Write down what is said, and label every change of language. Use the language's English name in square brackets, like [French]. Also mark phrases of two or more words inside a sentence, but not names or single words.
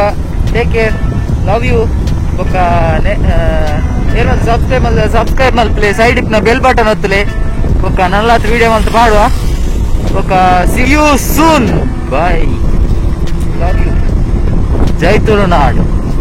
[English] take care love you oka [Tulu] ಏನು ಸಬ್ಸ್ಕ್ರೈಬ್ ಮಲ್ಪಲೆ ಸೈಡ್ ಇಪ್ನ [English] bell button ಒತ್ತಲೆ oka [Tulu] ನಲ್ಲ video ಮಲ್ತ ಮಾಡುವ [English] oka see you soon bye love you [Tulu] ಜೈ ತುಳುನಾಡು.